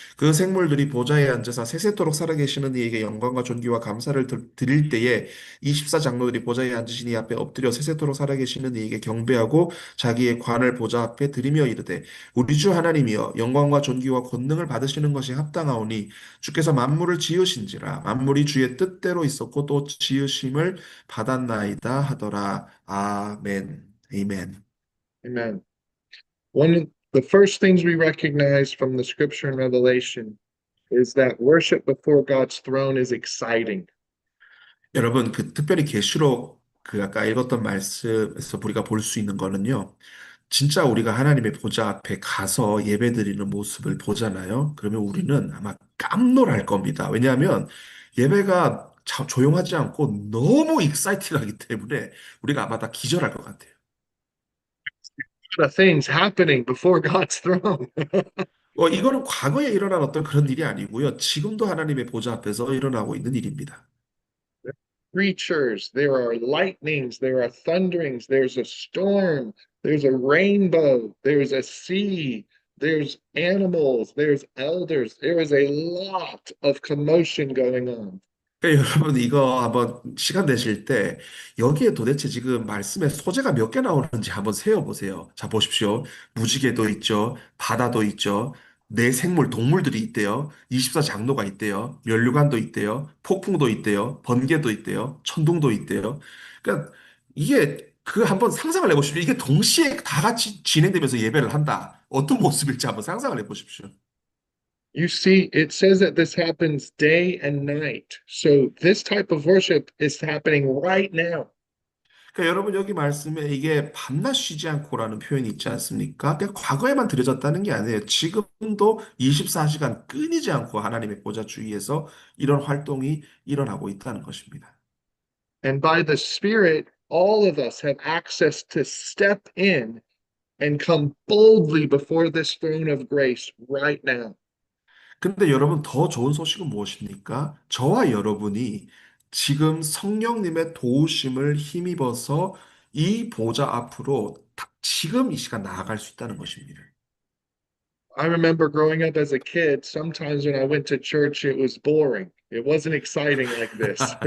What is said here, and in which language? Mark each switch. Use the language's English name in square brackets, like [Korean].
[Korean] 그 생물들이 보좌에 앉아서 세세토록 살아계시는 이에게 영광과 존귀와 감사를 드릴 때에 24 장로들이 보좌에 앉으신 이 앞에 엎드려 세세토록 살아계시는 이에게 경배하고 자기의 관을 보좌 앞에 드리며 이르되 우리 주 하나님이여 영광과 존귀와 권능을 받으시는 것이 합당하오니 주께서 만물을 지으신지라 만물이 주의 뜻대로 있었고 또 지으심을 받았나이다 하더라. 아멘. 아멘. [English] Amen. One of the first things we recognize from the scripture and Revelation is that worship before God's throne is exciting. [Korean] 여러분, 그 특별히 계시록 그 아까 읽었던 말씀에서 우리가 볼 수 있는 거는요. 진짜 우리가 하나님의 보좌 앞에 가서 예배드리는 모습을 보잖아요. 그러면 우리는 아마 깜놀할 겁니다. 왜냐하면 예배가 조용하지 않고 너무 익사이팅하기 때문에 우리가 아마 다 기절할 것 같아요. [English] The things happening before God's throne. [Korean] 이거는 과거에 일어난 어떤 그런 일이 아니고요. 지금도 하나님의 보좌 앞에서 일어나고 있는 일입니다. [English] Creatures, there are lightnings, there are thunderings, there's a storm, there's a rainbow, there's a sea, there's animals, there's elders. There is a lot of commotion going on. [Korean] 그러니까 여러분 이거 한번 시간 되실 때 여기에 도대체 지금 말씀의 소재가 몇 개 나오는지 한번 세어보세요. 자, 보십시오. 무지개도 있죠. 바다도 있죠. 내 생물, 동물들이 있대요. 24장로가 있대요. 면류관도 있대요. 폭풍도 있대요. 번개도 있대요. 천둥도 있대요. 그러니까 이게 그 한번 상상을 해보십시오. 이게 동시에 다 같이 진행되면서 예배를 한다. 어떤 모습일지 한번 상상을 해보십시오. [English] You see, it says that this happens day and night. So this type of worship is happening right now. [Korean] 그러니까 여러분 여기 말씀에 이게 밤낮 쉬지 않고라는 표현이 있지 않습니까? 그냥 과거에만 들여졌다는 게 아니에요. 지금도 24시간 끊이지 않고 하나님의 보좌 주위에서 이런 활동이 일어나고 있다는 것입니다. [English] And by the Spirit, all of us have access to step in and come boldly before this throne of grace right now. [Korean] 근데 여러분 더 좋은 소식은 무엇입니까? 저와 여러분이 지금 성령님의 도우심을 힘입어서 이 보좌 앞으로 지금 이 시간 나아갈 수 있다는 것입니다. [English] I remember growing up as a kid, sometimes when I went to church, it was boring. It wasn't exciting like this.